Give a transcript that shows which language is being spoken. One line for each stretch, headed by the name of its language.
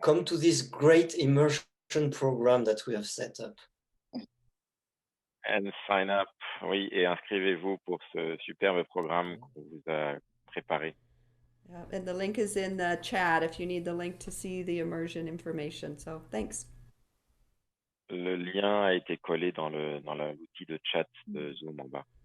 English: come to this great immersion program that we have set up. And sign up,
French: oui, et inscrivez-vous pour ce superbe programme qu'on vous a préparé.
English: Yeah, and the link is in the chat if you need the link to see the immersion information. So thanks.
French: Le lien a été collé dans l'outil de chat de Zoom en bas.